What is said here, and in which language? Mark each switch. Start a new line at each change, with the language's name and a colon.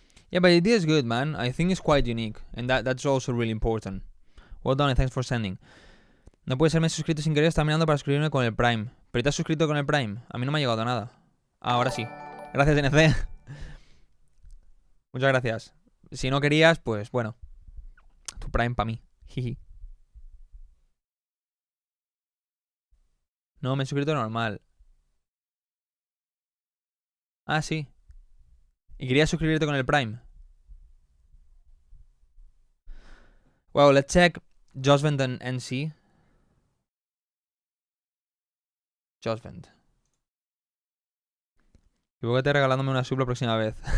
English: Yeah, but the idea is good, man. I think it's quite unique, and that's also really important. Well done and thanks for sending.
Spanish: No puede ser, me he suscrito sin querer, estaba mirando para suscribirme con el Prime. ¿Pero te has suscrito con el Prime? A mí no me ha llegado nada. Ahora sí. Gracias, NC. Muchas gracias. Si no querías, pues bueno. Tu Prime para mí. Jiji. No, me he suscrito normal. Ah, sí. ¿Y querías suscribirte con el Prime?
English: Well, let's check Josvent and NC. Josvent.
Spanish: Equivócate regalándome una sub la próxima vez.